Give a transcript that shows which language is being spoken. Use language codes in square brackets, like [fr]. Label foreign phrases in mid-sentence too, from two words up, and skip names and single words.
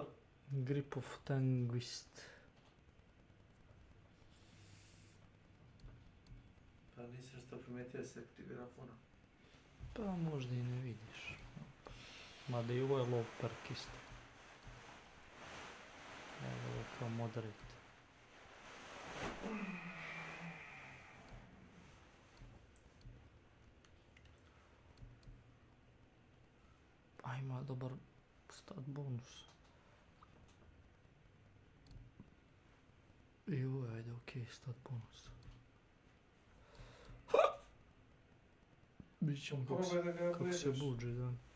[sr] Grip of Tanguist. Pa nisam što primetio se aktivira puno. Pa možda i ne vidiš. Mada i ovo je [en] low perk [sr] isto. Evo je kao moderate. A ima dobar [en] stat bonus. [sr] I ovo je, ajde, okej, [en] stat bonus. [sr] Vidit ćemo kako Probaj da ga se upgradeš. buđe, da.